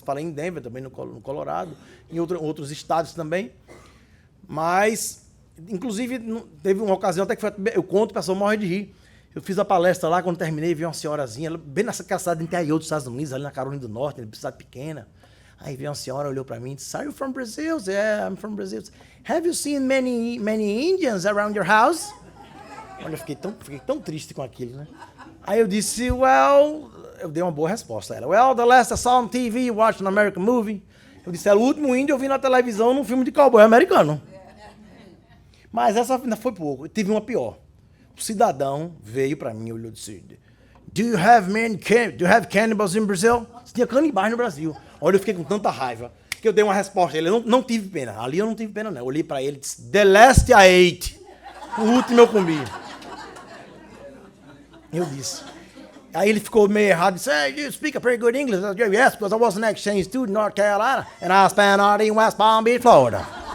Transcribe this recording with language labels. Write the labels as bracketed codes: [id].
[pt] Falei em Denver também, no Colorado, em outros estados também. Mas, inclusive, teve uma ocasião até que eu conto, o pessoal morre de rir. Eu fiz a palestra lá, quando terminei, vi uma senhorazinha, bem nessa cidade interior dos Estados Unidos, ali na Carolina do Norte, uma cidade pequena. Aí veio uma senhora, olhou para mim e disse, [en] are you from Brazil? Yeah, I'm from Brazil. Have you seen many Indians around your house? [pt] Olha, eu fiquei tão triste com aquilo, né? Aí eu disse, well, eu dei uma boa resposta a ela. [en] Well, the last I saw on TV, you watched an American movie. [pt] Eu disse, era o último índio eu vi na televisão num filme de cowboy americano. Mas essa ainda foi pouco. Eu tive uma pior. O cidadão veio para mim e olhou e disse, [en] do you have cannibals in Brazil? [pt] Você tinha canibais no Brasil. Olha, eu fiquei com tanta raiva que eu dei uma resposta a ele. Eu não tive pena. Ali eu não tive pena, não. Eu olhei para ele e disse, [en] the last I ate. [pt] O último eu comi. Eu disse. Aí ele ficou meio errado. [en] Disse, hey, you speak a pretty good English. I said, yes, because I was an exchange student in North Carolina and I spent all day in West Palm Beach, Florida.